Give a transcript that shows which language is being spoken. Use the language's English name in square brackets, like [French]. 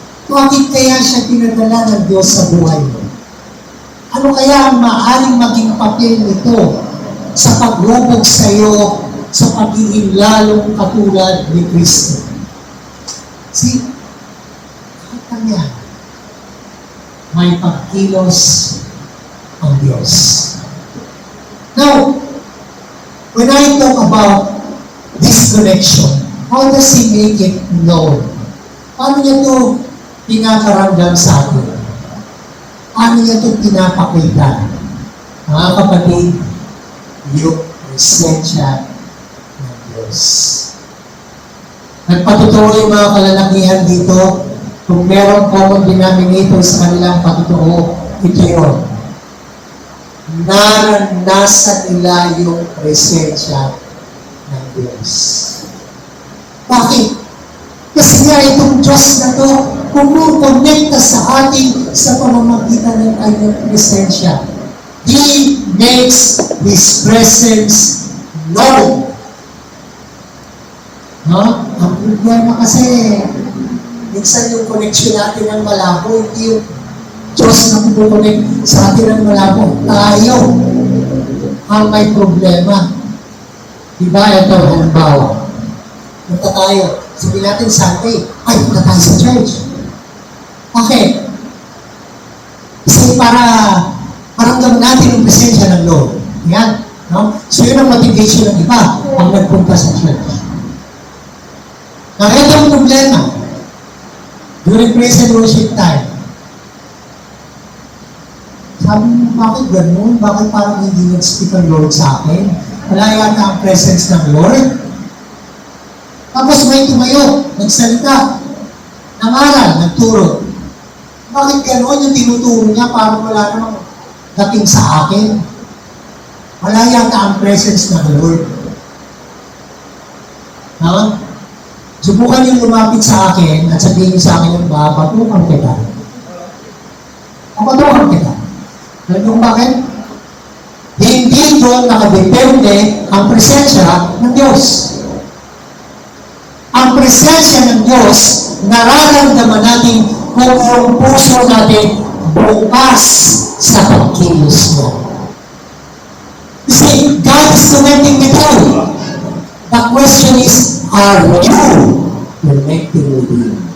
[Filipino] Bakit kaya siya pinadala ng Diyos sa buhay mo? Ano kaya ang maaaring maging papel nito sa paglubog sa iyo sa pagiging lalong katulad ni Kristo? See, kahit yan, may pagkilos ang Diyos. [English] Now, when I talk about this connection, how does He make it known? [Filipino] Paano niya ito pinakaramdam sa atin? Paano niya ito pinapakita? Mga kapatid, yung presensya ng Diyos. Nagpatotoo yung mga kalalakihan dito, kung merong common denominator sa kanilang patutuo, ito yun. Naranasan nila yung presensya ng Diyos. Bakit? Kasi nga itong Diyos na to, kumukonekta sa atin sa pamamagitan ng kanyang presensya. [English] He makes His presence known. [Filipino] Ang problema kasi, minsan yung connection natin ng malabo, hindi yung Diyos na kumukonect sa atin ng malabo. Tayo ang may problema. Diba? Ito, halimbawa. Punta tayo. Sabihin natin Sunday, ay, punta tayo sa church. Okay. Kasi para maramdaman natin yung presensya ng Lord. Yan. No? So yun ang motivation ng iba pag nagpunta sa church. Now, ito ang problema. During praise and worship time, sabi mo, bakit ganun? Bakit parang hindi nag-speak ang Lord sa akin? Wala yata ang presence ng Lord. Tapos may tumayo, nagsalita, nangaral, nagturo. Bakit ganun yung tinuturo niya parang wala namang dating sa akin? Wala yata ang presence ng Lord. Subukan yung lumapit sa akin at sabihin niyo sa akin yung babatukan kita. Babatukan kita. Alam niyo kung bakit? Hindi doon nakadepende ang presensya ng Diyos. Ang presensya ng Diyos, nararamdaman natin kung yung puso natin bukas sa pagkilos niya. [English] You see, God is connecting with you. The question is, are you connecting with Him?